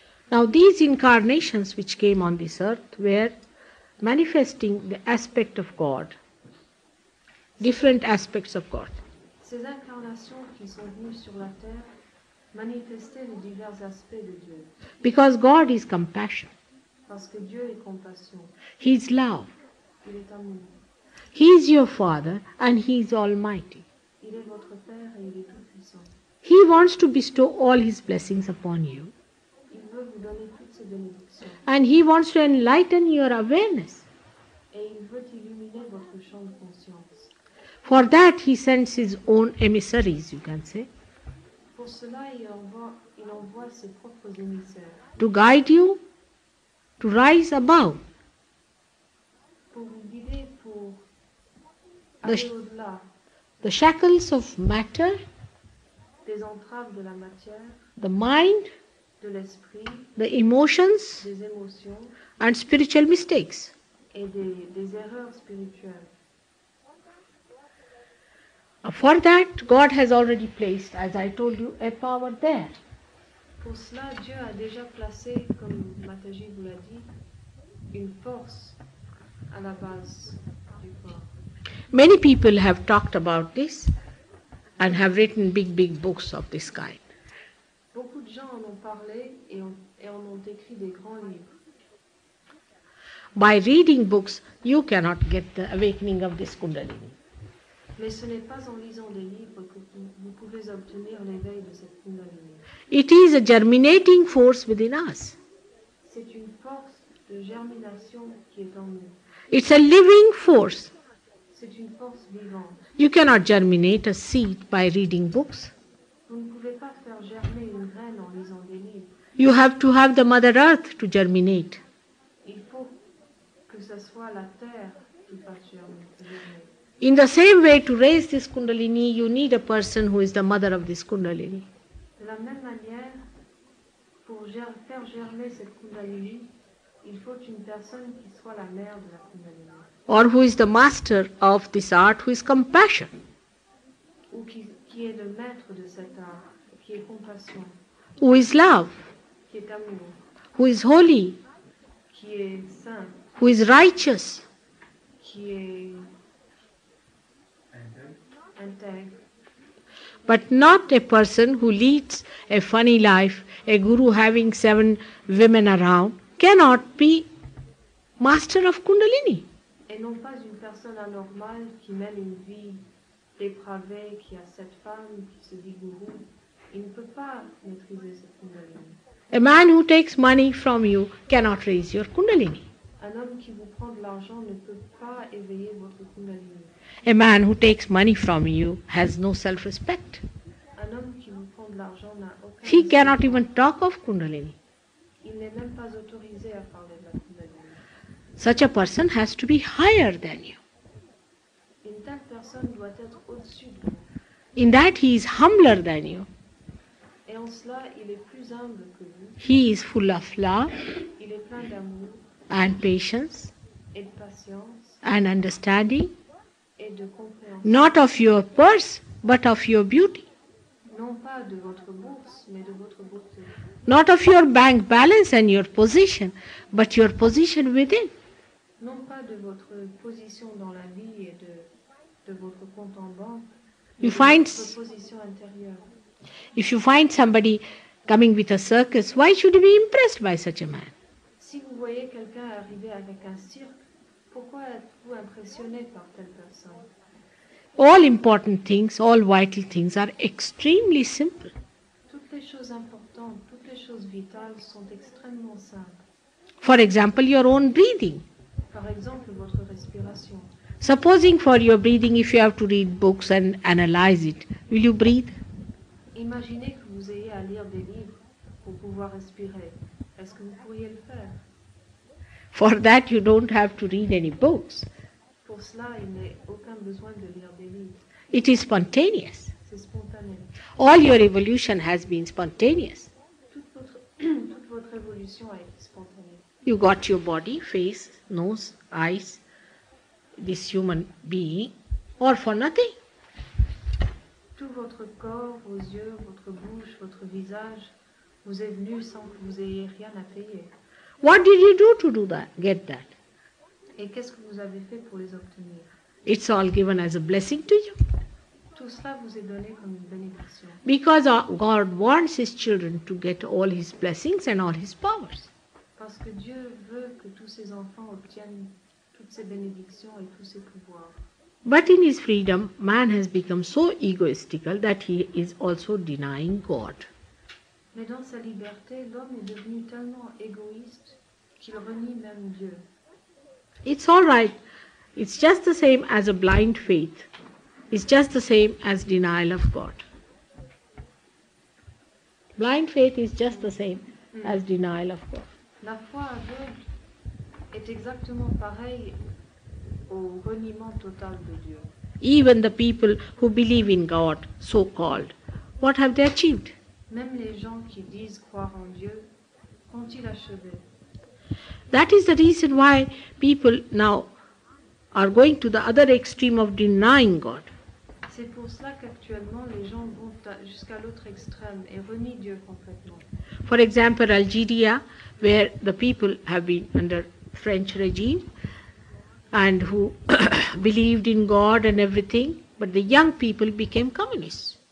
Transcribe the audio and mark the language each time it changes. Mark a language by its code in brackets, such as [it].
[en] Now these incarnations which came on this earth were manifesting the aspect of God, different aspects of God. [fr] Ces incarnations qui sont venues sur la terre manifestaient les divers aspects de Dieu. [en] Because God is compassion. [fr] Parce que Dieu est compassion. [en] He is love. [fr] Il est amour. [en] He is your Father and He is Almighty. [fr] Il est votre Père et il est tout-puissant. [en] He wants to bestow all His blessings upon you. [fr] Il veut vous donner toutes ses bénédictions. [en] And He wants to enlighten your awareness. [fr] Et il veut illuminer votre champ de conscience. [en] For that He sends His own emissaries, you can say, [fr] Pour cela, il envoie ses propres émissaires [en] to guide you to rise above [fr] pour vous guider, pour [en] The [fr] aller [en] sh- [fr] au-delà [en] the shackles of matter, [fr] des entraves de la matière, [en] the mind, [fr] de l'esprit, [en] the emotions, [fr] des émotions [en] and spiritual mistakes. [fr] et des erreurs spirituelles. [en] For that, God has already placed, as I told you, a power there. [fr] Pour cela, Dieu a déjà placé, comme Mataji vous l'a dit, une force à la base du corps. [en] Many people have talked about this and have written big books of this kind. [fr] Beaucoup de gens en ont parlé et en ont écrit des grands livres. [en] By reading books, you cannot get the awakening of this Kundalini. [fr] Mais ce n'est pas en lisant des livres que vous pouvez obtenir l'éveil de cette Kundalini. [en] It is a germinating force within us. [fr] C'est une force de germination qui est en nous. [en] It's a living force. [fr] C'est une force vivante. [en] You cannot germinate a seed by reading books. [fr] Vous ne pouvez pas faire germer une graine en lisant des livres. [en] You have to have the Mother Earth to germinate. [fr] Il faut que ce soit la terre qui fasse germer. [en] In the same way, to raise this Kundalini, you need a person who is the mother of this Kundalini. [fr] De la même manière, pour faire germer cette Kundalini, il faut une personne qui soit la mère de la Kundalini. [en] Or who is the master of this art, who is compassion. [fr] Ou qui est le maître de cet art, qui est compassion, [en] Who is love, [fr] qui est amour, [en] who is holy, [fr] qui est saint, [en] who is righteous. [fr] qui est intègre. [en] But not a person who leads a funny life, a guru having 7 women around, cannot be master of Kundalini. [fr] Et non pas une personne anormale qui mène une vie dépravée, qui a 7 femmes, qui se dit gourou. Il ne peut pas maîtriser cette Kundalini. [en] A man who takes money from you cannot raise your Kundalini. [fr] Un homme qui vous prend de l'argent ne peut pas éveiller votre Kundalini. [en] A man who takes money from you has no self-respect. [fr] Un homme qui vous prend de l'argent n'a aucun [en] He [fr] respect. [en] cannot even talk of Kundalini. [fr] Il n'est même pas autorisé à parler de la Kundalini. [en] Such a person has to be higher than you. [fr] Une telle personne doit être au-dessus de vous. [en] In that he is humbler than you. [fr] Et en cela, il est plus humble que vous. [en] He is full of love [fr] Il est plein d'amour [en] and patience [fr] et de patience [en] and understanding, [fr] et de compréhension. [en] not of your purse, but of your beauty. [fr] Non pas de votre bourse, mais de votre beauté. [en] Not of your bank balance and your position, but your position within. [fr] Non pas de votre position dans la vie et de votre compte en banque, mais [en] You [fr] de [en] find- [fr] votre position intérieure. [en] If you find somebody coming with a circus, why should you be impressed by such a man? [fr] Si vous voyez quelqu'un arriver avec un cirque, pourquoi êtes-vous impressionné par telle personne? [en] All important things, all vital things are extremely simple. [fr] Toutes les choses importantes, toutes les choses vitales sont extrêmement simples. [en] For example, your own breathing. [fr] Par exemple, votre respiration. [en] Supposing for your breathing, if you have to read books and analyze it, will you breathe? [fr] Imaginez que vous ayez à lire des livres pour pouvoir respirer. Est-ce que vous pourriez le faire? [en] For that, you don't have to read any books. [fr] Pour cela, il n'est aucun besoin de lire des livres. [en] It is spontaneous. [fr] C'est spontané. [en] All your evolution has been spontaneous. [fr] Toute votre évolution a été spontanée. [en] You got your body, face, nose, eyes, this human being, all for nothing. [fr] Tout votre corps, vos yeux, votre bouche, votre visage vous est venu sans que vous ayez rien à payer. [en] What did you do to do that, get that? [fr] Et qu'est-ce que vous avez fait pour les obtenir? [en] It's all given as a blessing to you. [fr] Tout cela vous est donné comme une bénédiction. [en] Because God wants His children to get all His blessings and all His powers. [fr] Parce que Dieu veut que tous ses enfants obtiennent toutes ses bénédictions et tous ses pouvoirs. [en] But in his freedom, man has become so egoistical that he is also denying God. [fr] Mais dans sa liberté, l'homme est devenu tellement égoïste qu'il renie même Dieu. [en] It's all right. It's just the same as a blind faith. It's just the same as denial of God. Blind faith is just the same as denial of God. [fr] La foi aveugle est exactement pareille au reniement total de Dieu. [en] Even the people who believe in God, so-called, what have they achieved? [fr] Même les gens qui disent croire en Dieu, qu'ont-ils achevé? [en] That is the reason why people now are going to the other extreme of denying God. [fr] C'est pour cela qu'actuellement les gens vont jusqu'à l'autre extrême et renient Dieu complètement. [en] For example, Algeria, where the people have been under French regime and who believed in God and everything, but the young people became communists.